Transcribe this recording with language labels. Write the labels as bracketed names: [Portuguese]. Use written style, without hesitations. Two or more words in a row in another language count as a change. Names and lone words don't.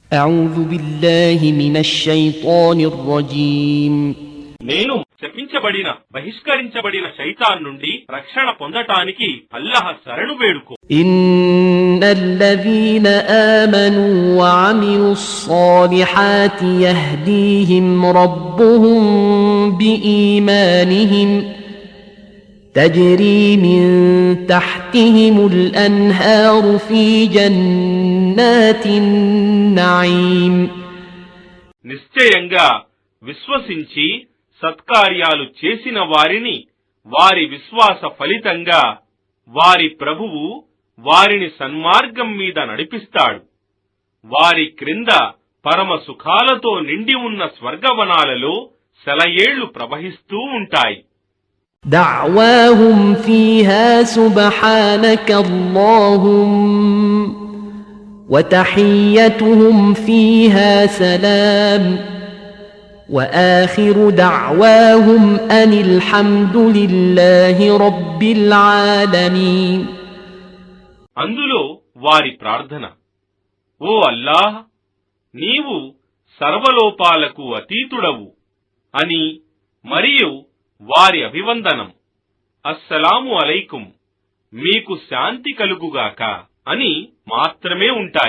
[Arabic] أعوذ بالله من الشيطان الرجيم [Telugu] నేను శపించబడిన బహిష్కరించబడిన శైతాన్ నుండి రక్షణ పొందటానికి అల్లాహ్ శరణు వేడుకో. [Arabic] إن الذين آمنوا وعملوا الصالحات يهديهم ربهم بإيمانهم تجري من تحتهم الأنهار في جنات النعيم. [Telugu] నిశ్చయంగా విశ్వసించి సత్కార్యాలు చేసిన వారిని వారి విశ్వాస ఫలితంగా వారి ప్రభువు వారిని సన్మార్గం మీద నడిపిస్తాడు. వారి క్రింద పరమ సుఖాలతో నిండి ఉన్న స్వర్గవనాలలో సెలయేళ్లు ప్రవహిస్తూ ఉంటాయి. [Arabic] دعواهم فيها سبحانك اللهم وتحيتهم فيها سلام وآخر دعواهم أن الحمد لله رب العالمين. [Telugu] అందులో వారి ప్రార్థన, ఓ అల్లాహ్, నీవు సర్వలోపాలకు అతీతుడవు అని, మరియు వారి అభివందనం [Arabic] السلام عليكم, [Telugu] మీకు శాంతి కలుగుగాక అని మాత్రమే ఉంటాయి.